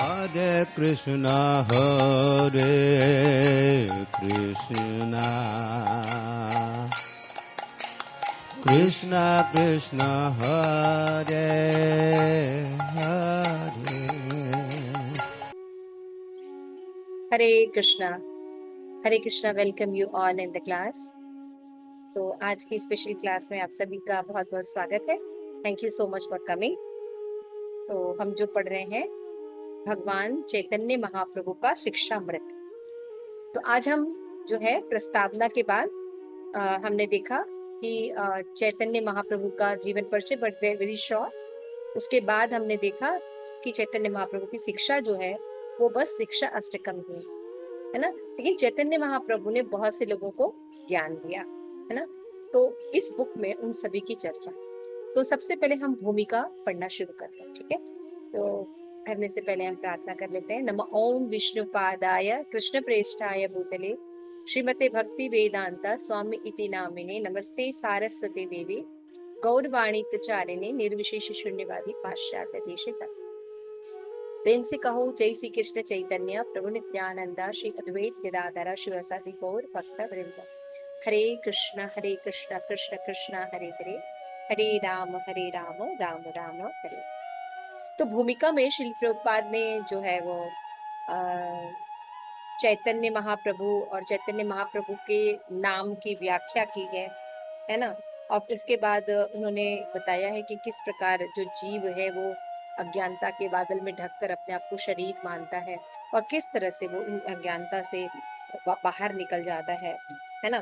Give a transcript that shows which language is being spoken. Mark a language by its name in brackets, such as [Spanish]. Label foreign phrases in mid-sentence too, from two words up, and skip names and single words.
[Hindi] Krishna Krishna Krishna Hare Hare [English] हरे कृष्णा welcome you all in the class. [Hindi] तो आज की स्पेशल क्लास में आप सभी का बहुत बहुत स्वागत है। [English] thank you so much for coming. [Hindi] तो हम जो पढ़ रहे हैं भगवान चैतन्य महाप्रभु का शिक्षामृत। तो आज हम जो है प्रस्तावना के बाद हमने देखा कि चैतन्य महाप्रभु का जीवन परिचय [English] but very short. [Hindi] उसके बाद हमने देखा कि चैतन्य महाप्रभु की शिक्षा जो है वो बस शिक्षा अष्टकम ही है ना, लेकिन चैतन्य महाप्रभु ने बहुत से लोगों को ज्ञान दिया है ना। तो इस बुक में उन सभी की चर्चा। तो सबसे पहले हम भूमिका पढ़ना शुरू करते हैं, ठीक है। तो करने से पहले हम प्रार्थना कर लेते हैं। [Sanskrit] नमः ओम विष्णुपादाय कृष्ण प्रेष्ठाय भूतले श्रीमते भक्ति वेदांता स्वामी इति नामिने नमस्ते सारस्वती देवी गौरवाणी प्रचारिणे निर्विशेष शून्यवादी पाश्चात्य देशे तक। [Hindi] प्रेम से कहो [Sanskrit] जय श्री कृष्ण चैतन्य प्रभु नित्यानंदा श्री अद्वैत गदाधर शिवसादि गौर भक्त वृंद। हरे कृष्ण कृष्ण कृष्ण हरे हरे, हरे राम राम राम हरे। [Hindi] तो भूमिका में श्रील प्रभुपाद ने जो है वो चैतन्य महाप्रभु और चैतन्य महाप्रभु के नाम की व्याख्या की है ना। और उसके बाद उन्होंने बताया है कि किस प्रकार जो जीव है वो अज्ञानता के बादल में ढककर अपने आप को शरीर मानता है और किस तरह से वो इन अज्ञानता से बाहर निकल जाता है ना।